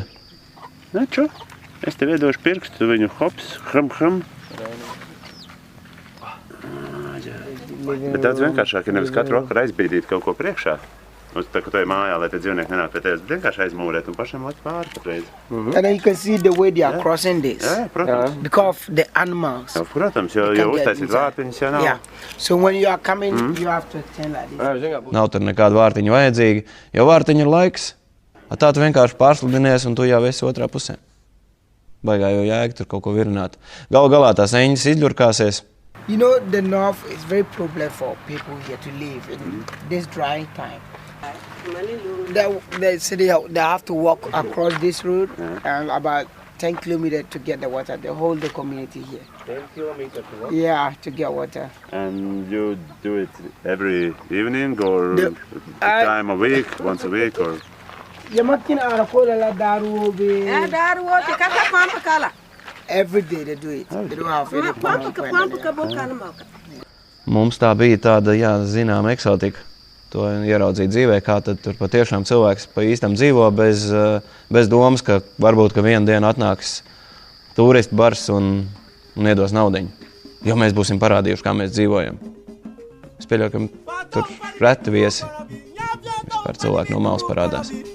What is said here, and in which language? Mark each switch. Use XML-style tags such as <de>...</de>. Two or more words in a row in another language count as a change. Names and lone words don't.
<lv>Neču, es tev iedošu pirkstu, viņu hops, hram. Bet daudz vienkāršāk ir nevis katru vakaru aizbīdīt kaut ko priekšā. Tā, ka tu ej mājā, lai tie dzīvnieki nenāk pie tevis, bet vienkārši aizmūrēt un pašam likt pāri katreiz.</lv> <en>And then you can see the way they are crossing this.</en> <lv>Jā, protams.</lv> <en>Because of the animals.</en> <lv>Jā, protams, jo uztaisīt vārtiņas jau nav.</lv> <en>Yeah. So when you are coming, you have to stand like this.</en> <lv>Nav tur nekāda vārtiņa vajadzīga, jo vārtiņa ir laiks. Tā tu vienkārši pārslidinies, un tu jau esi otrā pusē. Baigā jau jēga tur kaut ko virināt. Galu galā tās eņģis izļurkāsies.</lv> <en>You know, the north is very problem for people here to live in this drying time. They have to walk across this road and about 10 kilometers to get the water. They hold the community here. 10 kilometers to walk? Yeah, to get water. And you do it every evening or time a week, once a week or? Every day they do it. They don't have any problem.</en> <lv>Mums tā bija tāda, zināma eksotika. To ieraudzīt dzīvē, kā tad tur patiešām cilvēks pa īstam dzīvo bez domas, ka varbūt, ka vienu dienu atnāks turistu bars un iedos naudiņu. Jo mēs būsim parādījuši, kā mēs dzīvojam. Es pieļauju, ka tur reti viesi vispār cilvēki no malas parādās.</lv>